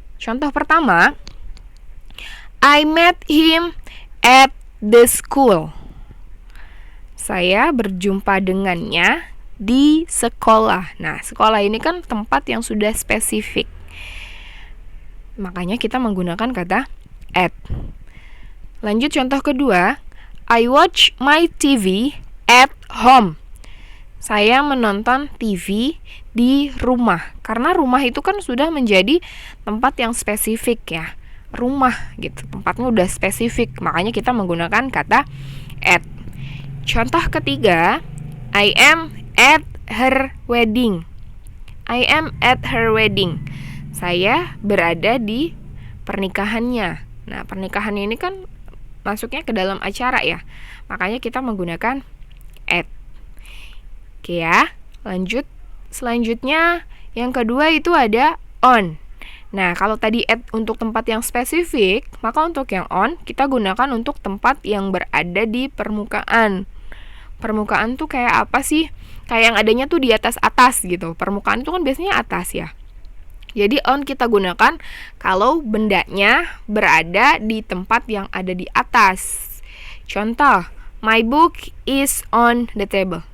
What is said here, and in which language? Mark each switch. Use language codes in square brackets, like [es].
[id] Contoh pertama, [en] I met him at the school. [id] Saya berjumpa dengannya di sekolah. Nah, sekolah ini kan tempat yang sudah spesifik. Makanya kita menggunakan kata at. Lanjut contoh kedua, [en] I watch my TV at home. [id] Saya menonton TV di rumah. Karena rumah itu kan sudah menjadi tempat yang spesifik ya. Rumah gitu, tempatnya udah spesifik. Makanya kita menggunakan kata at. Contoh ketiga, [en] I am at her wedding. I am at her wedding. [id] Saya berada di pernikahannya. Nah, pernikahan ini kan masuknya ke dalam acara ya. Makanya kita menggunakan at. Lanjut. Selanjutnya yang kedua itu ada on. Nah, kalau tadi at untuk tempat yang spesifik, maka untuk yang on kita gunakan untuk tempat yang berada di permukaan. Permukaan tuh kayak apa sih? Kayak yang adanya tuh di atas-atas gitu. Permukaan itu kan biasanya atas ya. Jadi on kita gunakan kalau bendanya berada di tempat yang ada di atas. Contoh, [en] my book is on the table.